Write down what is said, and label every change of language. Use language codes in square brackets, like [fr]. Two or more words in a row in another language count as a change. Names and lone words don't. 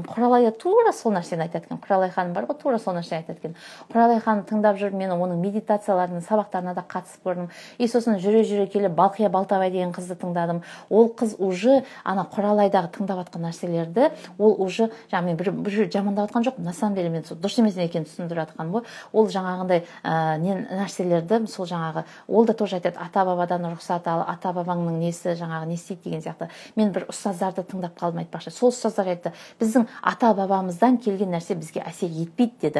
[kk] Құралай тура сол нәрсені айтады екен. Құралай ханым бар ғой, тура сол нәрсені айтады екен. Құралай ханым тыңдап жүріп, мен оның медитацияларының сабақтарына да қатысып көрдім. И сосын жүре келіп Балқия Балтабай деген қызды тыңдадым. Ол қыз уже ана Құралайдағы тыңдап жатқан нәрселерді, ол уже мен бір жамандап жатқан жоқпын. [ru] На самом деле [kk] мен дұрыс емес екенін түсіндіріп жатқаным ғой. Ол жаңағындай нәрселерді, сол жаңағы, ол да тоже айтады, ата бабадан рұқсат ал, ата бабаңның несі жаңағы не істейді деген сияқты. Мен бір ұстаздарды тыңдап қалдым, айтпақшы. Сол ұстаздар айтты, біздің ата бабамыздан келген нәрсе бізге әсер етпейді деді.